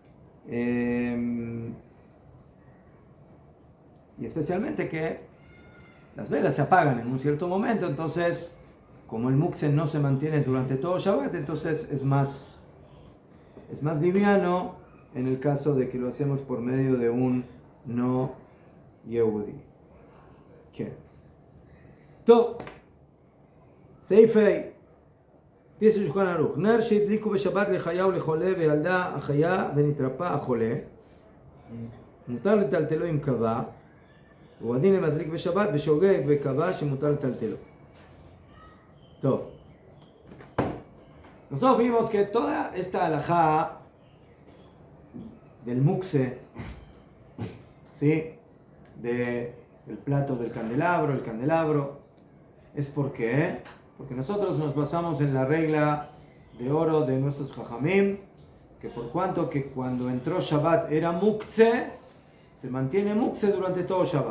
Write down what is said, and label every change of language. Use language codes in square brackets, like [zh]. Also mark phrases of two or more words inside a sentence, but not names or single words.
[es] Y especialmente que las velas se apagan en un cierto momento, entonces como el muktzeh no se mantiene durante todo Shabbat, entonces es más liviano en el caso de que lo hacemos por medio de un no Yehudi. ¿Qué? Todo. [he] Seifei. Dice Shulchan Aruch, נר שהדליקו בשבת לחיה ולחולה והלכה החיה ונתרפא החולה מותר לטלטלו אם קבע, ובדין למדליק בשבת בשוגג וקבע שמותר לטלטלו. טוב. [es] Nosotros vimos que toda esta halajá del mukse, ¿sí? Del plato del candelabro, el candelabro, es porque nosotros nos basamos en la regla de oro de nuestros jajamim, que por cuanto que cuando entró Shabbat era mukse, se mantiene mukse durante todo Shabbat.